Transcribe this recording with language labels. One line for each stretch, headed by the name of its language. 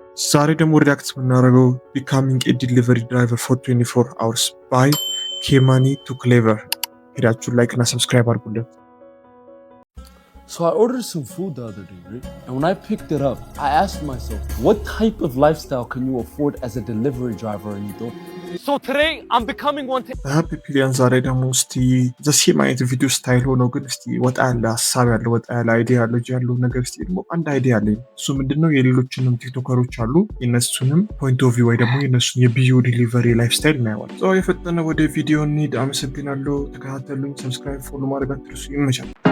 Amharic: ዛሬ ደግሞ ሪያክት የምናደርገው
English: ቢካሚንግ ኤ ዲሊቨሪ ድራይቨር ፎር 24 hours ባይ ኬማኒ ቱ ክሌቨር።
Amharic: ሄዳችሁ ላይክ እና ሰብስክራይብ አድርጉልን።
English: So I ordered some food the other day, right? And when I picked it up, I asked myself, what type of lifestyle can you afford as a delivery driver in Ethiopia? So today I'm becoming one.
Amharic: ሃፒ ፒሊያን ዛሬ ደግሞ እስቲ ዘሴም አይነት ቪዲዮ ስታይል ሆኖ ግን እስቲ ወጣ ያለ ሀሳብ ያለው ወጣ ያለ አይዲያ ያለው ያለው ነገር እስቲ ደግሞ አንድ አይዲያ አለኝ። እሱ ምንድነው የሌሎችንም ቲክቶከሮች አሉ የነሱንም
English: ፖይንት ኦፍ ቪው
Amharic: ወይ ደግሞ የነሱን የቢዩ ዲሊቨሪ ላይፍ ስታይል እናየዋለን። ሶ የፈጠነ ወደ ቪዲዮ እንሂድ። አመሰግናለሁ። ተከታተሉኝ። ሰብስክራይብ ፎሎ ማድረግ አትርሱ። ይመቻል።